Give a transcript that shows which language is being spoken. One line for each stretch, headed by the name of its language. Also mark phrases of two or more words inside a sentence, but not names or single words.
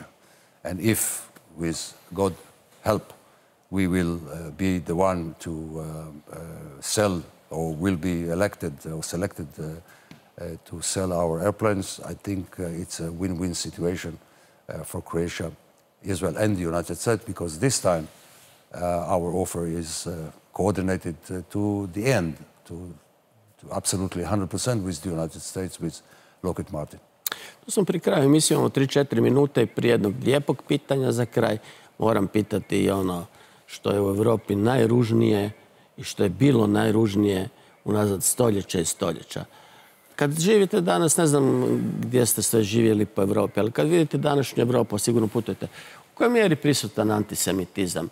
English: And if, with God help, we will be the one to sell or will be elected or selected to sell our airplanes, I think it's a win-win situation for Croatia, Israel and the United States, because this time our offer is coordinated to the end, to absolutely 100% with the United States, with Lockheed Martin.
Croatian: Tu sam pri kraju emisije, imamo 3-4 minute i prije jednog lijepog pitanja za kraj. Moram pitati i ono što je u Europi najružnije i što je bilo najružnije unazad stoljeća i stoljeća. Kad živite danas, ne znam gdje ste sve živjeli po Europi, ali kad vidite današnju Europu, sigurno putujete, u kojoj mjeri prisutan antisemitizam?